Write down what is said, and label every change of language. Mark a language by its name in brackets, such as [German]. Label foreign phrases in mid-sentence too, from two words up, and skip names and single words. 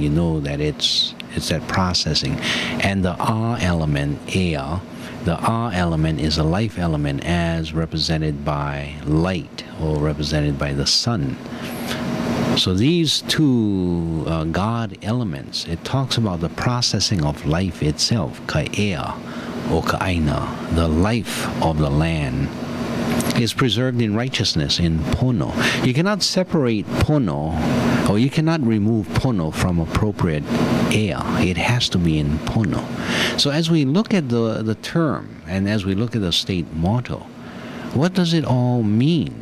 [English] You know that it's that processing. And the element, ea, the element is a life element as represented by light or represented by the sun. So these two God elements, it talks about the processing of life itself, [Hawaiian] ka ea o ka aina, [English] the life of the land, is preserved in righteousness, in pono. You cannot separate pono, or you cannot remove pono from appropriate ea. It has to be in pono. So as we look at the term, and as we look at the state motto, what does it all mean?